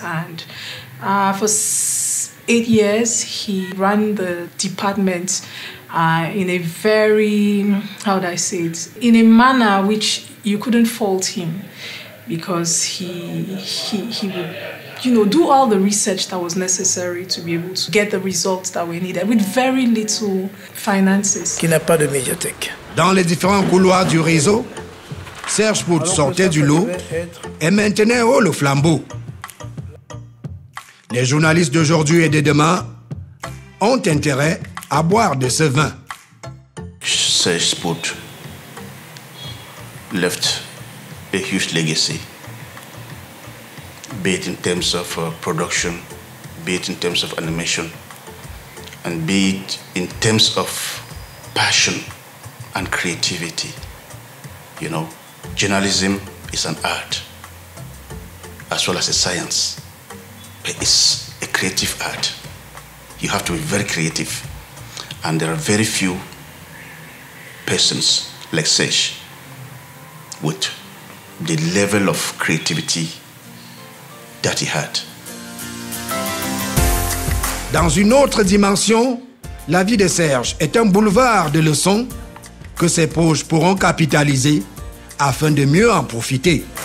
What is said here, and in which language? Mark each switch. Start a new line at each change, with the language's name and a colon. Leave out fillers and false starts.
English: And for 8 years, he ran the department in a very, how do I say it, in a manner which you couldn't fault him. Because he would, you know, do all the research that was necessary to be able to get the results that we needed with very little finances.
French: Qui n'a pas de médiathèque. Dans les différents couloirs du réseau, Serge Foot sortait du lot et maintenait haut le flambeau. Les journalistes d'aujourd'hui et de demain ont intérêt à boire de ce vin.
English: Serge Spoot left a huge legacy, be it in terms of production, be it in terms of animation, and be it in terms of passion and creativity. You know, journalism is an art as well as a science, but it's a creative art. You have to be very creative, and there are very few persons like Serge with the level of creativity that he had.
French: Dans une autre dimension, la vie de Serge est un boulevard de leçons que ses proches pourront capitaliser afin de mieux en profiter.